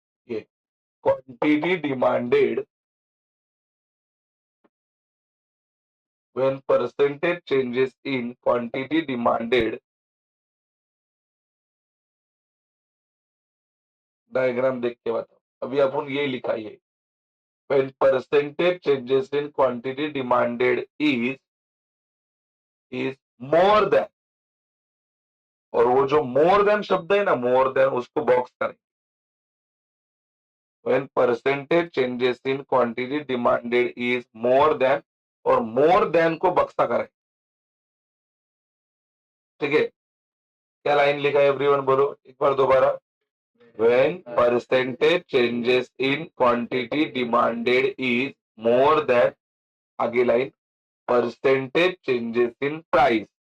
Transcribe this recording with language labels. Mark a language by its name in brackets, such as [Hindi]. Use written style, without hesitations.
[English] ये quantity demanded when percentage changes in quantity demanded, [Hindi] diagram देख के बताओ। अभी अपन ये लिखा है, [English] when percentage changes in quantity demanded is more than, [Hindi] और वो जो मोर देन शब्द है ना, मोर देन, उसको बॉक्स करें। [English] when percentage changes in quantity demanded is more than, [Hindi] और मोर देन को बक्सा करें। ठीक है, क्या लाइन लिखा है एवरीवन, बोलो एक बार दोबारा। [English] when percentage changes in quantity demanded is more than, [Hindi] आगे line, [English] percentage changes in price।